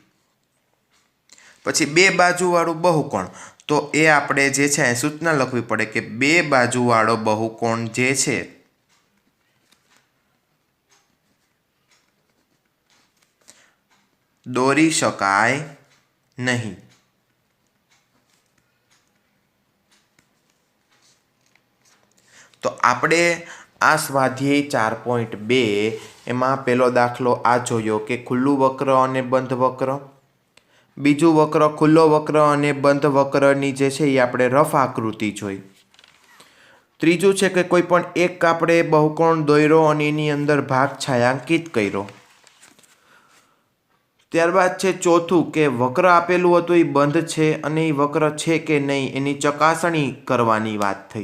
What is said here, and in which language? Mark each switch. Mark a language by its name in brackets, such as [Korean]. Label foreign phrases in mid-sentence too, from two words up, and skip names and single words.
[Gujarati] પછી બે બાજુવાળું બહુકોણ તો એ આપણે જે છે સૂચના લખવી પડે કે બે બાજુવાળો બહુકોણ જે છે દોરી શકાય નહીં। તો આપણે આ સ્વાધ્યાય 4.2 એમાં પહેલો દાખલો આ જોયો કે ખુલ્લું વક્ર અને બંધ વક્ર। બીજું વક્ર ખુલ્લો વક્ર અને બંધ વક્રની જે છે એ આપણે રફ આકૃતિ જોઈ। त्रीजું છે કે કોઈ પણ એક આપણે બહુકોણ દોર્યો અને એની અંદર ભાગ છાयांकित કર્યો। ત્યારબાદ છે ચોથું કે વક્ર આપેલું હતું એ બંધ છે અને એ વક્ર છે કે નહીં એની ચકાસણી કરવાની વાત થઈ।